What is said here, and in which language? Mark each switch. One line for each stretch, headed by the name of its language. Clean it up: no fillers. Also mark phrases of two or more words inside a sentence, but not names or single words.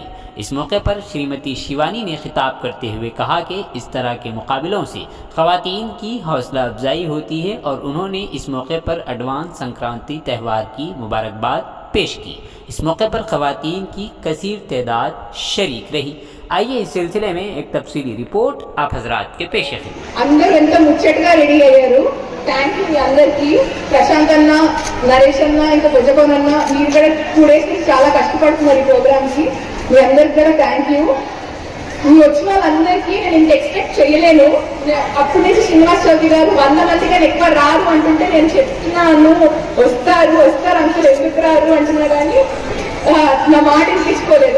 Urdu: اس موقع پر شریمتی شیوانی نے خطاب کرتے ہوئے کہا کہ اس طرح کے مقابلوں سے خواتین کی حوصلہ افزائی ہوتی ہے اور انہوں نے اس موقع پر ایڈوانس سنکرانتی تہوار کی مبارکباد پیش کی۔ اس موقع پر خواتین کی کثیر تعداد شریک رہی۔ آئیے اس سلسلے میں ایک تفصیلی رپورٹ آپ حضرات کے پیش خدمت۔
Telugu: అందరూ ఎంత ముచ్చటగా రెడీ అయ్యారు।
English: thank you
Telugu: మీ అందరికీ। ప్రశాంత్ అన్న, నరేష్ అన్న, ఇంకా భుజపవన్ అన్న, మీరు కూడా 2 days నుంచి చాలా కష్టపడుతున్నారు ఈ ప్రోగ్రామ్ కి। మీ అందరికి కూడా
English: thank you.
Telugu: మీ వచ్చిన వాళ్ళందరికీ నేను ఇంత ఎక్స్పెక్ట్ చేయలేను। అప్పటి నుంచి శ్రీనివాస్ చౌదరి గారు 100 మంది కానీ ఎక్కువ రారు అంటుంటే నేను చెప్తున్నాను వస్తారు అంకులు, ఎందుకు రారు అంటున్నా కానీ నా మాట వినిపించుకోలేదు।